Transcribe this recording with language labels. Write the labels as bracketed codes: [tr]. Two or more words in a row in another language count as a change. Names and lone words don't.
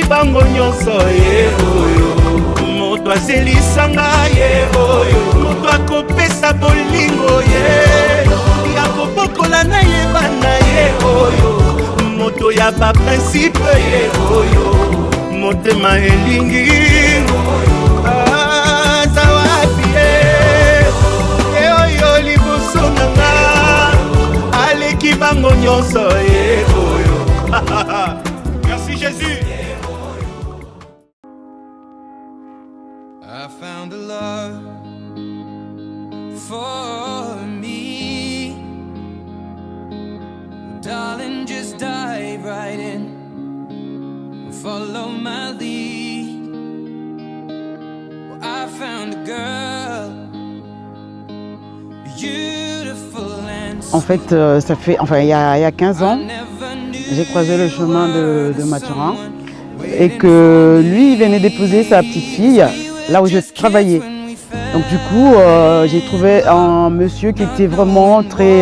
[ln] bango nyonso ye oyo, moto azelisanga ye oyo, moto akopesa bolingo ye, yakobokola na ye bana ye oyo, moto ya baprincipe ye oyo, motema elingi aza wapi ye oyo liboso nanga, aleki bango nyonso ye oyo. [fr] Merci Jésus. [en] I found a love for me. Darling, just dive right in, follow my lead. Well, I found a girl, beautiful and [fr] En fait, ça fait, enfin, il y a 15 ans, j'ai croisé le chemin de Mathurin et que lui, il venait d'épouser sa petite fille là où je travaillais. Donc du coup, j'ai trouvé un monsieur qui était vraiment très...